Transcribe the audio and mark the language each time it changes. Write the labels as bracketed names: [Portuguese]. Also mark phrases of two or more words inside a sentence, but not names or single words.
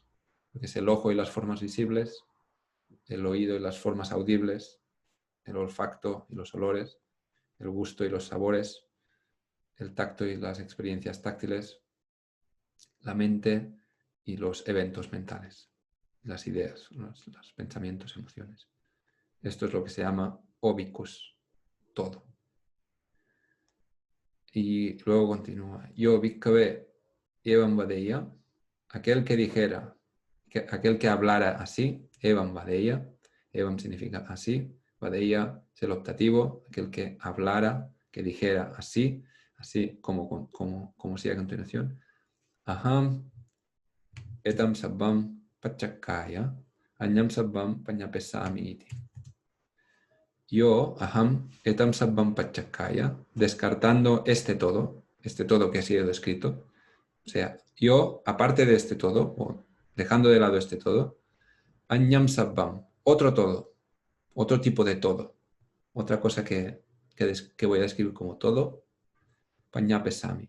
[Spanish] Lo que es el ojo y las formas visibles, el oído y las formas audibles, el olfacto y los olores, el gusto y los sabores, el tacto y las experiencias táctiles, la mente y los eventos mentales, las ideas, los pensamientos, emociones. Esto es lo que se llama obikus, todo. Y luego continúa. [Pali] Yo bhikkhave evam vadeya, [Spanish] aquel que dijera, aquel que hablara así, [Pali] evam vadeya, [Spanish] evam significa así, vadeya es el optativo, aquel que hablara, que dijera así, así como sigue a continuación. [Pali] Aham etam sabbam pachakaya, anyam sabbam pañapesami iti. Yo, aham, etam sabbam pachakaya, [Spanish] descartando este todo que ha sido descrito. O sea, yo, aparte de este todo, o dejando de lado este todo, [Pali] anyam sabbam, [Spanish] otro todo, otro tipo de todo, otra cosa que voy a describir como todo, pañapesami.